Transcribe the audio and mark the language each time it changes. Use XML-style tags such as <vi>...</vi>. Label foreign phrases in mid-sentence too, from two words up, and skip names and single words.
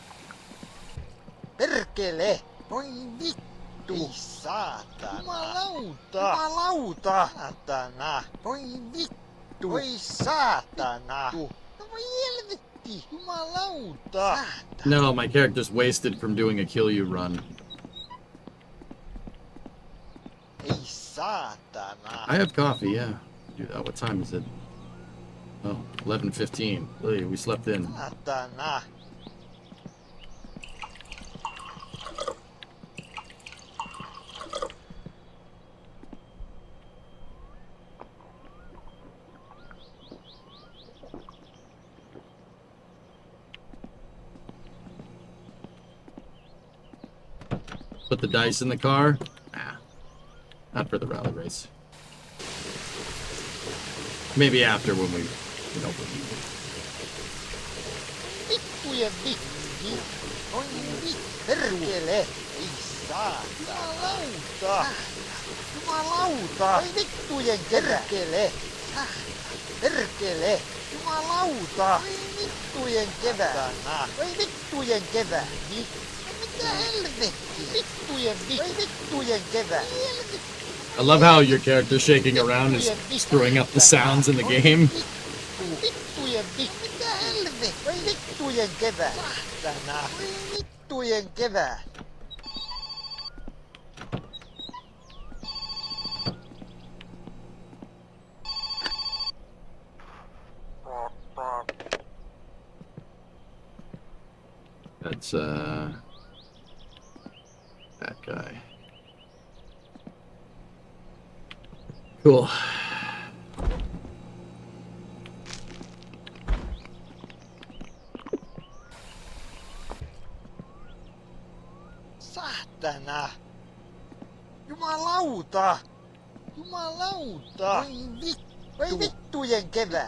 <fi>Perkele. Voi vittu! Ei saatana! Jumalauta! Jumalauta! Saatana! Voi vittu! Voi saatana! No voi helvetti! Jumalauta!</fi> <en>No, my character's wasted from doing a kill you run.</en> <fi>Ei saatana!</fi> <en>I have coffee, yeah. Do that. What time is it? Oh, 11:15. Really, we slept in.</en> <fi>Saatana!</fi> <en>Put the dice in the car? Nah. Not for the rally race. Maybe after when we, you know,</en> <fi>Vittujen vittu! Voi vittu! Perkele! Ei saatana! Jumalauta! Jumalauta! Voi vittujen perkele! Perkele! Jumalauta! Voi vittujen kevää! Voi vittujen kevää! Mitä helvetti? Vittujen vittu! Voi vittujen kevää!</fi> <en>I love how your character shaking around is screwing up the sounds in the game.</en> <fi>Vittujen vittu! Mitä helvetti? Voi vittujen kevää! Saatana! Voi vittujen kevää!</fi> <en>That's that guy. Cool.</en> <fi>Saatana! Jumalauta! Jumalauta! Voi vittujen kevää!</fi>